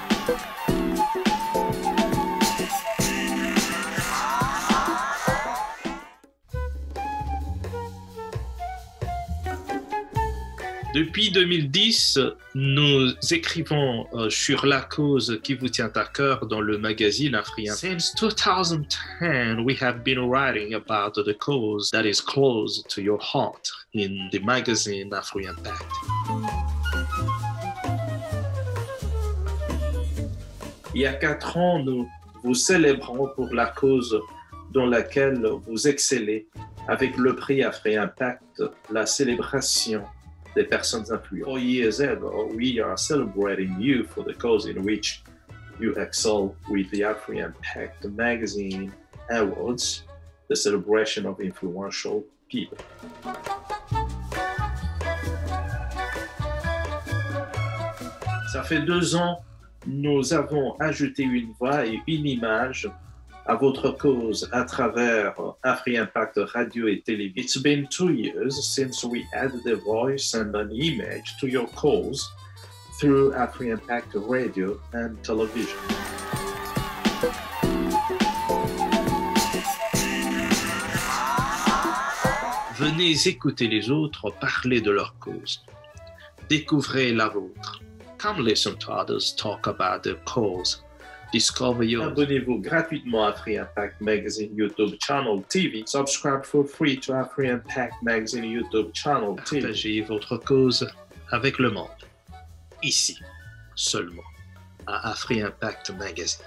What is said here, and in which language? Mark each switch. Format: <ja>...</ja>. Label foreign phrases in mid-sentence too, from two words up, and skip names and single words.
<fr>Depuis 2010, nous écrivons sur la cause qui vous tient à cœur dans le magazine Afri-Impact.</fr> <en>Since 2010, we have been writing about the cause that is close to your heart in the magazine Afri-Impact.</en> <fr>Il y a 4 ans, nous vous célébrons pour la cause dans laquelle vous excellez avec le prix Afri-Impact, la célébration des personnes influentes.</fr> <en>4 years ago, we are celebrating you for the cause in which you excel with the Afri-Impact Magazine Awards, the celebration of influential people.</en> <fr>Ça fait 2 ans, nous avons ajouté une voix et une image à votre cause à travers Afri-Impact Radio et Télévision.</fr> <en>It's been 2 years since we added a voice and an image to your cause through Afri-Impact Radio and Television.</en> <fr>Venez écouter les autres parler de leur cause. Découvrez la vôtre.</fr> <en>Come listen to others talk about their cause. Discover yours.</en> <fr>Abonnez-vous gratuitement à Afri-Impact Magazine YouTube Channel TV.</fr> <en>Subscribe for free to Afri-Impact Magazine YouTube Channel TV.</en> <fr>Partagez votre cause avec le monde. Ici, seulement, à Afri-Impact Magazine.</fr>